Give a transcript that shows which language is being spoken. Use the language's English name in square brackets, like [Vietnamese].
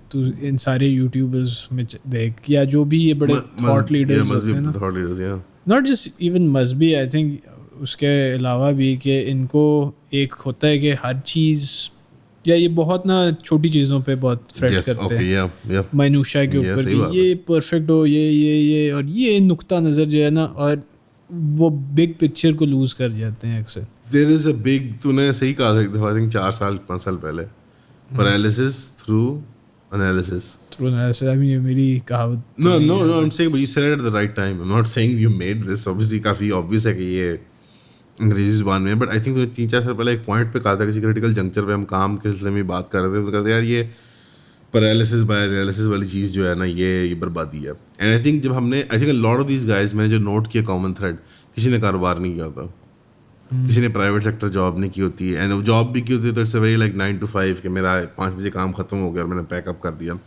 [Urdu] تو ان سارے یوٹیوبرز میں دیکھ, یا جو بھی یہ بڑے تھاٹ لیڈرز ہوتے ہیں نا, [English] not just even [Urdu] مذہبی, آئی تھنک اس کے علاوہ بھی, کہ ان کو ایک ہوتا ہے کہ ہر چیز, یا یہ بہت نا چھوٹی چیزوں پہ بہت فریٹ کرتے ہیں, مائنوشیا کے اوپر کہ یہ پرفیکٹ ہو, یہ اور یہ نقطہ نظر جو ہے نا, اور وہ بگ پکچر کو لوز کر جاتے ہیں اکثر. [English] there is a big, [Urdu] تو نے صحیح کہا تھا ایک دفعہ, [English] I think [Urdu] 4-5 سال پہلے, [English] paralysis through analysis. I mean, [Urdu] یہ میری کہاوت. [English] No, I'm saying, but you said it at the right time. I'm not saying you made this. [Urdu] Obviously, coffee obvious ہے کہ یہ انگریزی زبان میں ہے. [English] But I think [Urdu] 3-4 سال پہلے ایک پوائنٹ پہ کہا تھا, کسی کریٹیکل جنکچر پہ ہم کام کے سلسلے میں بات کر رہے تھے, تو کہتے یار یہ پیرالسس بائی انالیسس والی چیز جو ہے نا, یہ بربادی ہے. [English] and I think [Urdu] جب ہم نے, [English] I think lot of these guys, [Urdu] میں نے جو نوٹ کیا کامن تھریڈ, کسی نے کاروبار نہیں کیا ہوتا, کسی نے پرائیویٹ سیکٹر جاب نہیں کی ہوتی ہے, اینڈ جاب بھی کی ہوتی ہے تو [English] it's a very like 9 to 5 [Urdu] کہ میرا 5 بجے کام ختم ہو گیا اور میں نے پیک اپ کر دیا.